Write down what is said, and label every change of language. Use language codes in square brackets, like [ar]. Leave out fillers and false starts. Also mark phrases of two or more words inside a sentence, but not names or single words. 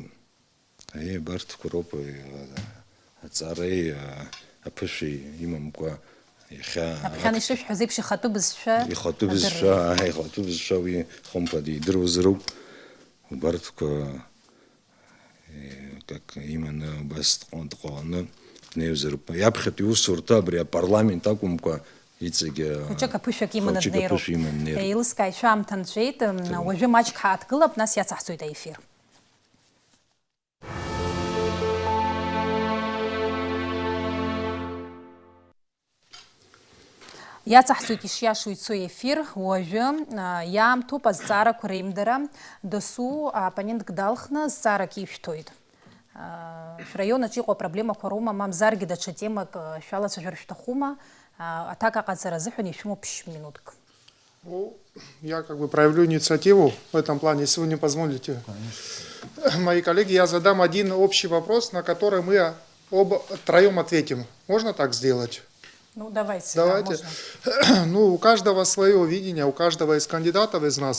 [ab] Абарҭқәа роуп аҵареи аԥышәеи имамкәа иахьа Аԥхьан ишышәҳәаз еиԥш ихатәы бызшәа ихатәы бызшәа уи хымԥада идыруазароуп. Убарҭқәа [ru] как именно [ab] убас дҟаланы днеиуазароуп. Иаԥхьатәи иусурҭа абри апарламент акәымкәа иҵегьы хәыҷык аԥышәак иманы хәыҷык днеироуп. аԥышәа иманы днеироуп. Еилыскааит, шәаамҭа нҵәеит. Уажәы маҷк ҳааҭгылап, нас иацаҳҵоит аефир. Иацаҳҵоит ишиашоу ицо ефир, уажәы иаамҭоуп азҵаарақәа реимдара, дасу аоппонентк далхны зҵаарак ишәҭоит. Шәраионаҿ иҟоу апроблемақәа роума, мамзаргьы даҽа темак шәалацәажәар шәҭахума? Аҭак аҟаҵара азыҳәан ишәымоуп 5 минутк. [ru] Я как бы проявлю инициативу в этом плане, если вы не позволите. Мои коллеги, я задам один общий вопрос, на который мы троем ответим. Можно так сделать? Ну, давайте. Давайте. Да, ну, у каждого свое видение, у каждого из кандидатов из нас.